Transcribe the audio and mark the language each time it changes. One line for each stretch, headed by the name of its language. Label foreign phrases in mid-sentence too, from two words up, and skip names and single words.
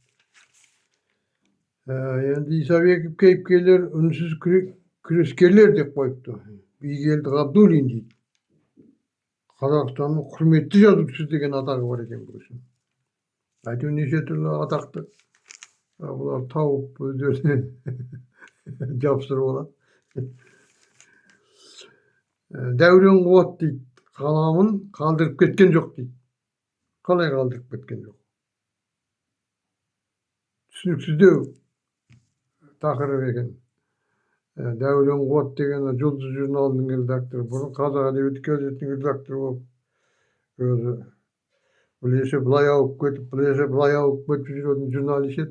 Kazakh: Енді Исабеков кейіпкерлер үнсіз күрескерлер деп қойыпты. Бигелді Ғабдуллин дейді. Қазақстанның құрметті жазушысы деген атағы бар екен бұл үшін. Әйтеуір неше түрлі атақты бұлар тауып өздеріне Жапsырып алат. Дәурен Кубат дейт, қаламын қалдырып кеткен жоқ дейт. Қалай қалдырып кеткен жоқ? Түсініксіздеу тақырып екен. Дәурен Кубат деген Жұлдыз журналының редакторы, бұрын Қазақ әдебиеті газетінің редакторы болып, өзі білесе былай ауып кетіп, білесе былай ауып кетіп жүретін журналист еді.